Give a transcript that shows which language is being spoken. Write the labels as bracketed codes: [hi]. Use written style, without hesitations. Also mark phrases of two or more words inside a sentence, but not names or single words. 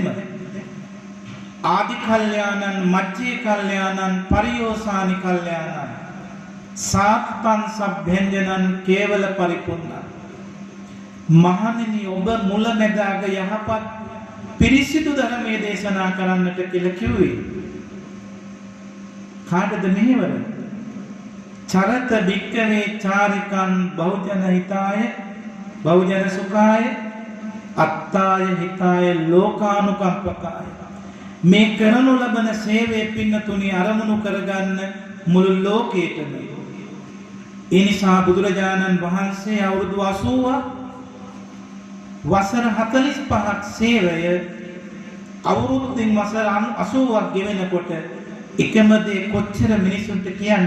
[pi] ආදි කල්යාණං මජ්ජේ කල්යාණං පරියෝසානි කල්යාණං සාත්තං සබ්භෙන්ජනං කේවල පරිපූර්ණ. [si] මහණෙනි ඔබ මුල මැදාග යහපත් පිරිසිදු ධර්මයේ දේශනා කරන්නට කියලා කිව්වේ. කාටද මෙහෙවර? [pi] චරත වික්කවේ චාරිකං බහුජන හිතාය බහුජන සුඛාය අත්තාය හිතාය ලෝකානුකම්පකාය. [si] මේ කරනු ලබන සේවයේ පින්නතුණි අරමුණු කරගන්න මුළු ලෝකේටම. ඒ නිසා බුදුරජාණන් වහන්සේ අවුරුදු 80ක් වසර 45ක් සේවය අවුරුද්දෙන් වසර 80ක් ගෙවෙනකොට එකම දේ කොච්චර මිනිසුන්ට කියන්නද?